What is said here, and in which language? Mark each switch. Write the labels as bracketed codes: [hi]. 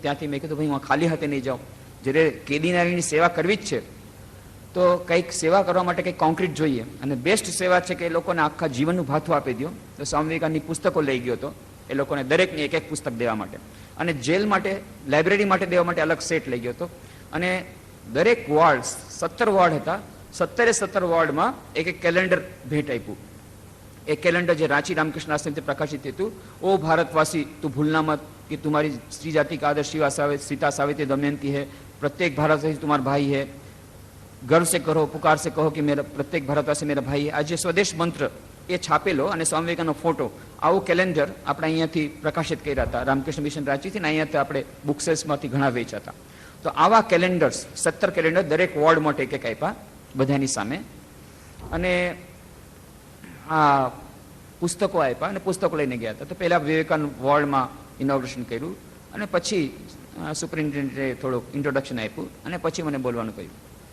[gu] ત્યાંથી મેં કીધું ભાઈ હું ખાલી હાથે નહીં જાઉં, જ્યારે કેદીનારીની સેવા કરવી જ છે તો કંઈક સેવા કરવા માટે કંઈક કોન્ક્રીટ જોઈએ, અને બેસ્ટ સેવા છે કે એ લોકોને આખા જીવનનું ભાથું આપી દો. તો સ્વામી વિવેકાનંદની પુસ્તકો લઈ ગયો હતો એ લોકોને, દરેકને એક એક પુસ્તક દેવા માટે. અને જેલ માટે, લાઇબ્રેરી માટે દેવા માટે અલગ સેટ લઈ ગયો હતો. અને દરેક વોર્ડ, 17 વોર્ડ હતા, 17 વોર્ડમાં એક એક કેલેન્ડર ભેટ આપ્યું. એ કેલેન્ડર જે રાંચી રામકૃષ્ણ આશ્રમથી પ્રકાશિત હતું, [hi] ઓ ભારતવાસી તું ભૂલના મત कि तुम्हारी स्त्री जाति का आदर्श शिवा सीता सावित्री दमयंती है, प्रत्येक भारतवासी तुम्हारा भाई है, गर्व से करो, पुकार से कहो कि मेरा प्रत्येक भारतवासी मेरा भाई है. आज स्वदेश मंत्र [gu] એ છાપેલો અને સ્વામી વિવેકાનંદનો ફોટો, આવું કેલેન્ડર આપણે અહીંયાથી પ્રકાશિત કર્યા હતા રામકૃષ્ણ મિશન રાંચીથી, ને અહીંયાથી આપણે બુકસેલ્સમાંથી ઘણા વેચાતા. તો આવા કેલેન્ડર્સ, 17 કેલેન્ડર દરેક વોર્ડ માટે એક એક આપ્યા બધાની સામે. અને આ પુસ્તકો આપ્યા અને પુસ્તકો લઈને ગયા હતા. તો પહેલા વિવેકાનંદ વોર્ડમાં ઇનોગ્રેશન કર્યું, અને પછી સુપ્રિન્ટેન્ડન્ટે થોડુંક ઇન્ટ્રોડક્શન આપ્યું, અને પછી મને બોલવાનું કહ્યું.